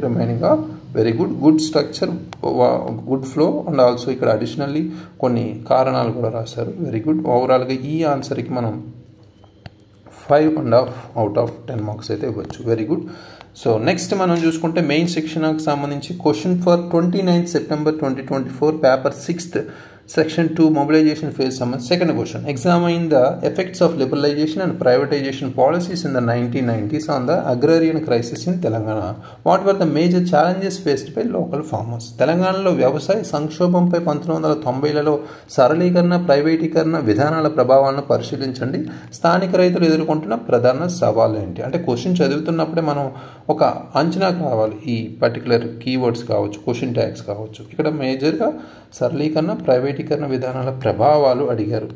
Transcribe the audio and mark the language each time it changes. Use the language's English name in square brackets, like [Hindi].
[Telugu] రిమైనింగ్గా very good structure, good flow and also ఇక్కడ additionally కొన్ని కారణాలు కూడా రాశారు. Very good. ఓవరాల్గా ఈ ఆన్సర్కి మనం 5.5 out of 10 మార్క్స్ అయితే ఇవ్వచ్చు. Very good. సో నెక్స్ట్ మనం చూసుకుంటే మెయిన్ సెక్షన్కి సంబంధించి question for [English] 29 September 2024 paper 6th Section 2 mobilization phase summary. Second question, examine the effects of liberalization and privatization policies in the 1990s on the agrarian crisis in Telangana. What were the major challenges faced by local farmers? [Telugu] తెలంగాణలో వ్యవసాయ సంక్షోభంపై 1990లలో సరళీకరణ, ప్రైవేటీకరణ విధానాల ప్రభావాలను పరిశీలించండి. స్థానిక రైతులు ఎదుర్కొంటున్న ప్రధాన సవాళ్ళు ఏంటి? అంటే క్వశ్చన్ చదువుతున్నప్పుడే మనం ఒక అంచనా కావాలి. ఈ పర్టికులర్ కీవర్డ్స్ కావచ్చు, క్వశ్చన్ ట్యాగ్స్ కావచ్చు. ఇక్కడ మేజర్గా సరళీకరణ, ప్రైవేటీకరణ విధానాల ప్రభావాలు అడిగారు.